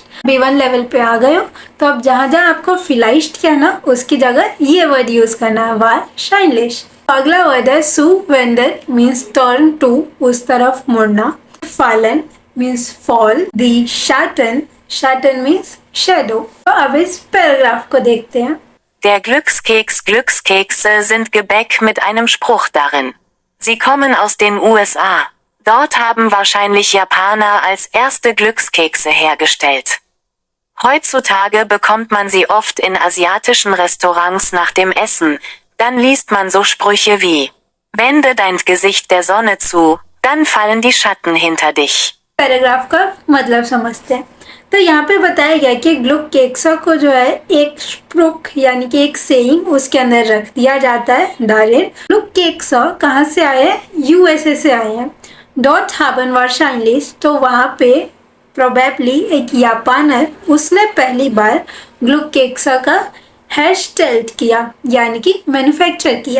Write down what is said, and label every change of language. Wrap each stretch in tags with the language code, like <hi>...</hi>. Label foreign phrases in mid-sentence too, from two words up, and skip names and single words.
<hi>B1 लेवल पे आ गए हो तो अब जहाँ जहाँ आपको फिलाइस्ट कहना उसकी जगह ये वर्ड यूज करना है वारशाइनलिश। अगला वर्ड है</hi> <de>zu wenden</de> <hi>मीन्स</hi> <en>turn to,</en> <hi>उस तरफ मुड़ना। फालन मीन्स फॉल।</hi> <de>die Schatten,</de> <hi>शाटन मीन्स शेडो। तो अब इस पैराग्राफ को देखते हैं।</hi> <de>Der Glückskekse sind Gebäck mit einem Spruch darin. Sie kommen aus den USA. Dort haben wahrscheinlich Japaner als erste Glückskekse hergestellt. Heutzutage bekommt man sie oft in asiatischen Restaurants nach dem Essen. Dann liest man so Sprüche wie: Wende dein Gesicht der Sonne zu, dann fallen die Schatten hinter dich.</de> <hi>पैराग्राफ का मतलब समझते हैं। तो यहाँ पे बताया गया कि</hi> <de>Glückskekse</de> <hi>को जो है एक स्प्रूक यानी कि एक सेइंग उसके अंदर रख दिया जाता है दारिन।</hi> <de>Glückskekse</de> <hi>कहाँ से आए हैं? USA से आए हैं।</hi> <de>dort haben wahrscheinlich,</de> <hi>तो वहाँ पे प्रोबेबली एक जापानर उसने पहली बार</hi> <de>Glückskekse</de> <hi>का हेयरस्टाइल किया यानी कि मैन्युफैक्चर किया।</hi>